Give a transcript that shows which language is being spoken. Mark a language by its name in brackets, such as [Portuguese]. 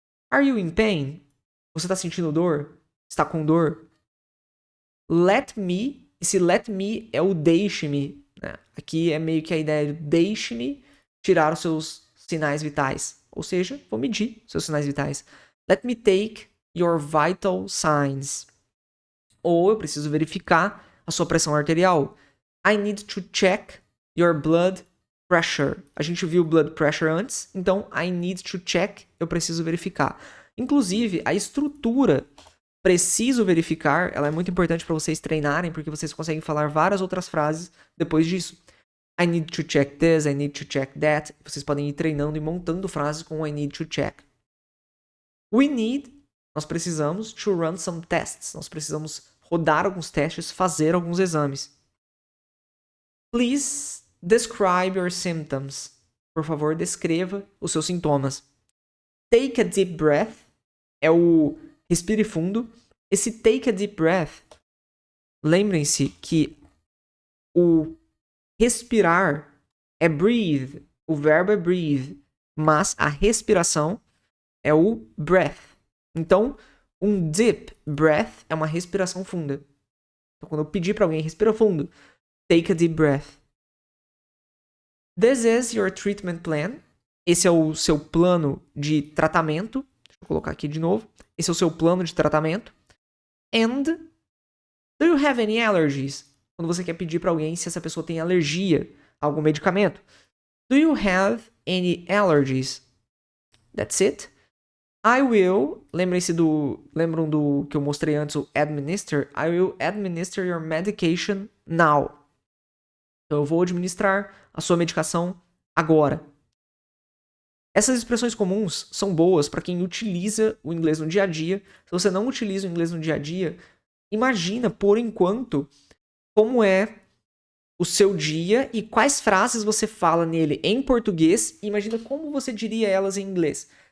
[English] Are you in pain? [Portuguese] Você está sentindo dor? Está com dor? [English] Let me. [Portuguese] Esse let me é o deixe-me. Né? Aqui é meio que a ideia de deixe-me tirar os seus sinais vitais. Ou seja, vou medir seus sinais vitais. [English] Let me take your vital signs. [Portuguese] Ou eu preciso verificar a sua pressão arterial. [English] I need to check your blood pressure. [Portuguese] A gente viu blood pressure antes, então [English] I need to check, [Portuguese] eu preciso verificar. Inclusive, a estrutura preciso verificar, ela é muito importante para vocês treinarem, porque vocês conseguem falar várias outras frases depois disso. [English] I need to check this, I need to check that. [Portuguese] Vocês podem ir treinando e montando frases com [English] I need to check. We need, [Portuguese] nós precisamos, [English] to run some tests. [Portuguese] Nós precisamos rodar alguns testes, fazer alguns exames. [English] Please describe your symptoms. [Portuguese] Por favor, descreva os seus sintomas. [English] Take a deep breath [Portuguese] é o respire fundo. Esse [English] take a deep breath, [Portuguese] lembrem-se que o respirar é breathe, o verbo é breathe, mas a respiração é o breath. Então, um deep breath é uma respiração funda. Então, quando eu pedir para alguém respira fundo, [English] take a deep breath. This is your treatment plan. [Portuguese] Esse é o seu plano de tratamento. Deixa eu colocar aqui de novo. Esse é o seu plano de tratamento. [English] And do you have any allergies? [Portuguese] Quando você quer pedir para alguém se essa pessoa tem alergia a algum medicamento. [English] Do you have any allergies? That's it. I will, [Portuguese] lembram do que eu mostrei antes, o administer? [English] I will administer your medication now. [Portuguese] Então eu vou administrar a sua medicação agora. Essas expressões comuns são boas para quem utiliza o inglês no dia a dia. Se você não utiliza o inglês no dia a dia, imagina, por enquanto, como é o seu dia e quais frases você fala nele em português e imagina como você diria elas em inglês.